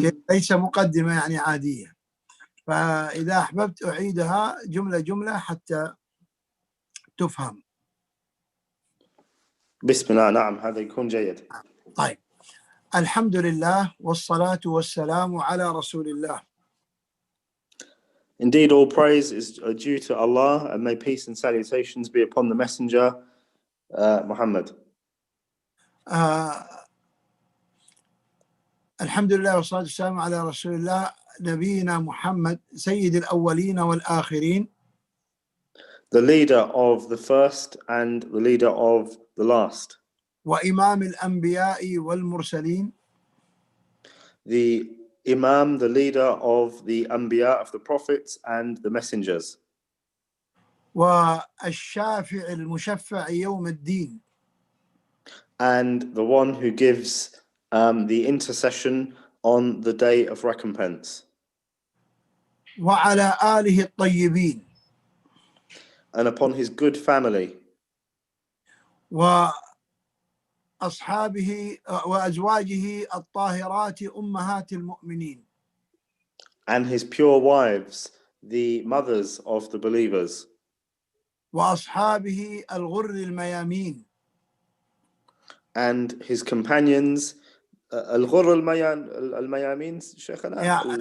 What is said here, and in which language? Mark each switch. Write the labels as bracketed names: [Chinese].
[Arabic] ليس مقدمة يعني عادية، فإذا أحببت أعيدها جملة جملة حتى تفهم. بسم الله. نعم، هذا يكون جيد. طيب، الحمد لله والصلاة والسلام على رسول الله. [English] Indeed, all praise is due to Allah, and may peace and salutations be upon the Messenger, Muhammad. [Arabic] الحمد لله والصلاة والسلام على رسول الله نبينا محمد سيد الأولين والآخرين. [English] The leader of the first and the leader of the last. [Arabic] وإمام الأنبياء والمرسلين. [English] The Imam, the leader of the Anbiya, of the prophets and the messengers. [Arabic] والشافع المشفع يوم الدين. [English] And the one who gives the intercession on the day of recompense. [Arabic] وعلى آله الطيبين. [English] And upon his good family. [Arabic] وأصحابه وأزواجه الطاهرات أمهات المؤمنين. [English] And his pure wives, the mothers of the believers. [Arabic] وأصحابه الغر الميامين. [English] And his companions, [Arabic] الغر الميامين شيخنا.